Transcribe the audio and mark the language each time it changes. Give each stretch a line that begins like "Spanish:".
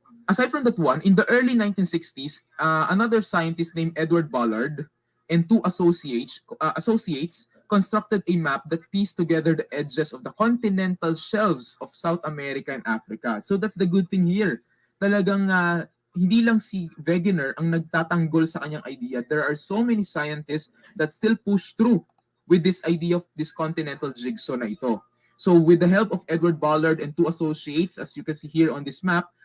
English: Aside from that one, in the early 1960s, another scientist named Edward Ballard and two associates constructed a map that pieced together the edges of the continental shelves of South America and Africa. So that's the good thing here.
Filipino: Talagang hindi lang si Wegener ang nagtatanggol sa kanyang idea.
English: There are so many scientists that still push through with this idea of this continental jigsaw
Filipino: na ito.
English: So with the help of Edward Ballard and two associates, as you can see here on this map,